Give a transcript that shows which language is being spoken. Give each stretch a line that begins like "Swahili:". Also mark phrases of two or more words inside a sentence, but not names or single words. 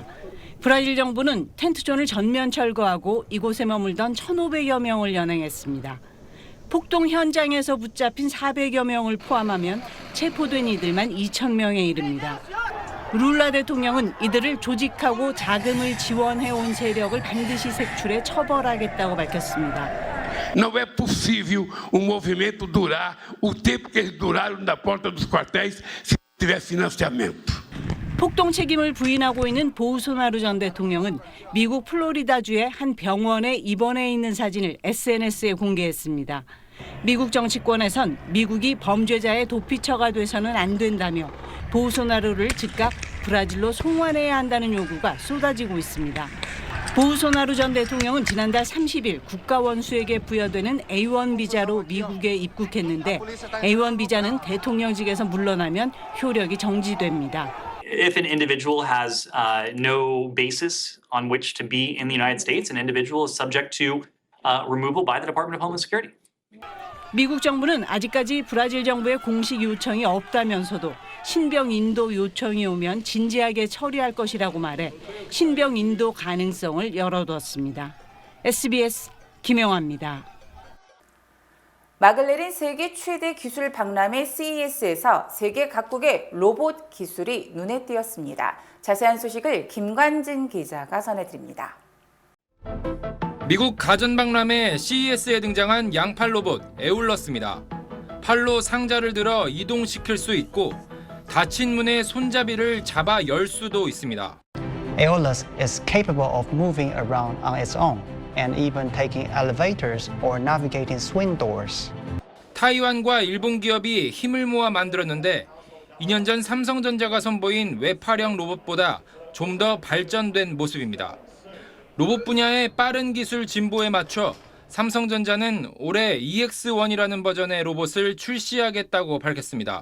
Korean: 브라질 정부는 텐트존을 전면 철거하고 이곳에 머물던 1,500여 명을 연행했습니다. 폭동 현장에서 붙잡힌 400여 명을 포함하면 체포된 이들만 2,000명에 이릅니다. 룰라 대통령은 이들을 조직하고 자금을 지원해온 세력을 반드시 색출해 처벌하겠다고 밝혔습니다.
Portuguese: Não é possível movimento durar o tempo que eles duraram na porta dos quartéis se tiver financiamento.
Korean: 폭동 책임을 부인하고 있는 보우소나루 전 대통령은 미국 플로리다주의 한 병원에 입원해 있는 사진을 SNS에 공개했습니다. 미국 정치권에선 미국이 범죄자의 도피처가 돼서는 안 된다며 보우소나루를 즉각 브라질로 송환해야 한다는 요구가 쏟아지고 있습니다. 보우소나루 전 대통령은 지난달 30일 국가원수에게 부여되는 A1 비자로 미국에 입국했는데 A1 비자는 대통령직에서 물러나면 효력이 정지됩니다.
English: If an individual has no basis on which to be in the United States, an individual is subject to removal by the Department of Homeland Security.
Korean: 미국 정부는 아직까지 브라질 정부의 공식 요청이 없다면서도 신병 인도 요청이 오면 진지하게 처리할 것이라고 말해 신병 인도 가능성을 열어두었습니다. SBS 김영화입니다. 마글레린 세계 최대 기술 박람회 CES에서 세계 각국의 로봇 기술이 눈에 띄었습니다. 자세한 소식을 김관진 기자가 전해드립니다. 미국 가전박람회 CES에 등장한 양팔 로봇 에울러스입니다. 팔로 상자를 들어 이동시킬 수 있고 닫힌 문의 손잡이를 잡아 열 수도 있습니다.
English: Aeolus is capable of moving around on its own and even taking elevators or navigating swing doors.
Korean: 타이완과 일본 기업이 힘을 모아 만들었는데 2년 전 삼성전자가 선보인 외파령 로봇보다 좀 더 발전된 모습입니다. 로봇 분야의 빠른 기술 진보에 맞춰 삼성전자는 올해 EX1이라는 버전의 로봇을 출시하겠다고 밝혔습니다.